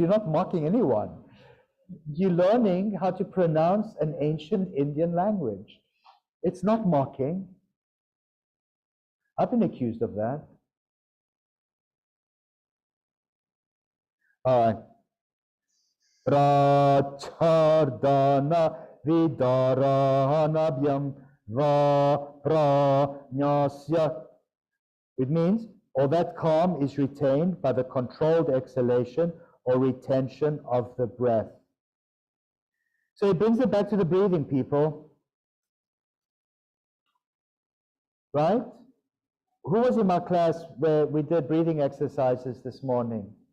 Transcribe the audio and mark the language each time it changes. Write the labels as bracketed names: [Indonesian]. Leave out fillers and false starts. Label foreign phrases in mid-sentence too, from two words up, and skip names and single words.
[English] You're not mocking anyone. You're learning how to pronounce an ancient Indian language. It's not mocking. I've been accused of that. All right. [Sanskrit] Prachardana vidaranabhyam va pranyasya. [English] It means all that calm is retained by the controlled exhalation or retention of the breath. So it brings it back to the breathing, people. Right? Who was in my class where we did breathing exercises this morning?